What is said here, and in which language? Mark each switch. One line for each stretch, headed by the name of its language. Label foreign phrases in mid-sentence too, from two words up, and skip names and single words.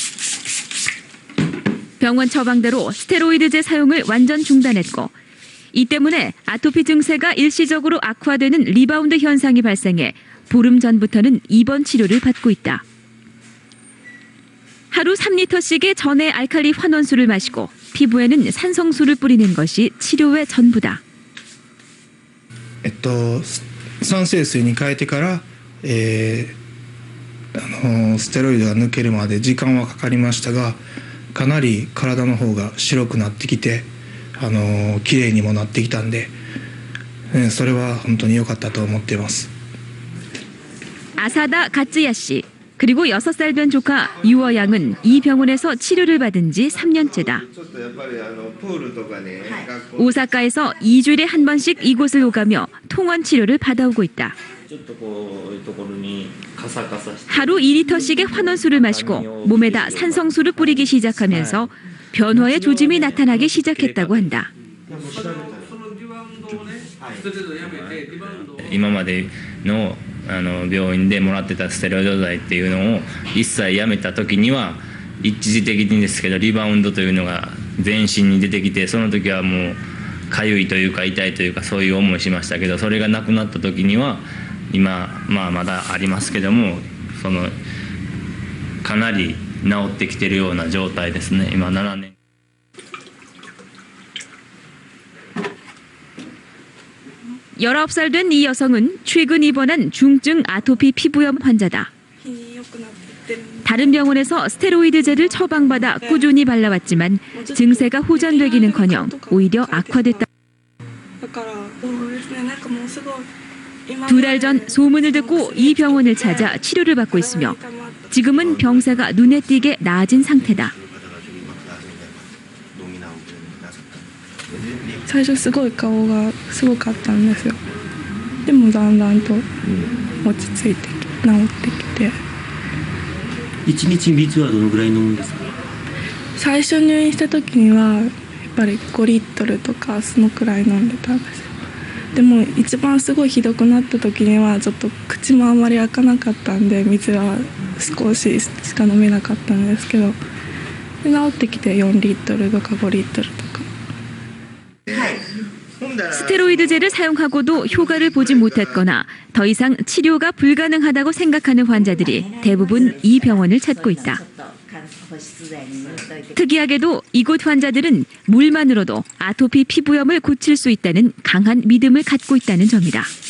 Korean: 병원 처방대로 스테로이드제 사용을 완전 중단했고, 이 때문에 아토피 증세가 일시적으로 악화되는 리바운드 현상이 발생해 보름 전부터는 입원 치료를 받고 있다. 하루 3리터씩의 전해 알칼리 환원수를 마시고 피부에는 산성수를 뿌리는 것이 치료의 전부다.
Japanese: 酸性水に変えてから、ステロイドが抜けるまで時間はかかりましたが、かなり体の方が白くなってきて、綺麗にもなってきたんで、それは本当に良かったと思っています。
Korean: 아사다 가츠야 씨, 그리고 6살 된 조카 유어 양은 이 병원에서 치료를 받은 지 3년째다. 오사카에서 2주일에 한 번씩 이곳을 오가며 통원 치료를 받아오고 있다. 하루 2리터씩의 환원수를 마시고 몸에다 산성수를 뿌리기 시작하면서 변화의 조짐이 나타나기 시작했다고 한다.
Japanese: 今までの病院でもらってたステロイド剤っていうのを一切やめた時には一時的にですけどリバウンドというのが全身に出てきて、その時はもうかゆいというか痛いというかそういう思いしましたけど、それがなくなった時には今まだありますけども、かなり治ってきてるような状態ですね。今7年。
Korean: 19살 된 이 여성은 최근 입원한 중증 아토피 피부염 환자다. 다른 병원에서 스테로이드제를 처방받아 꾸준히 발라왔지만 증세가 호전되기는커녕 오히려 악화됐다. 2달 전 소문을 듣고 이 병원을 찾아 치료를 받고 있으며 지금은 병세가 눈에 띄게 나아진 상태다.
Japanese: 最初すごい顔がすごかったんですよ。でもだんだんと落ち着いて治ってきて、 1日水はどのぐらい飲むんですか？最初入院した時にはやっぱり5リットルとかそのくらい飲んでたんですよ。でも一番すごいひどくなった時にはちょっと口もあんまり開かなかったんで水は少ししか飲めなかったんですけど、で治ってきて4リットルとか5リットルとか。
Korean: 스테로이드제를 사용하고도 효과를 보지 못했거나 더 이상 치료가 불가능하다고 생각하는 환자들이 대부분 이 병원을 찾고 있다. 특이하게도 이곳 환자들은 물만으로도 아토피 피부염을 고칠 수 있다는 강한 믿음을 갖고 있다는 점이다.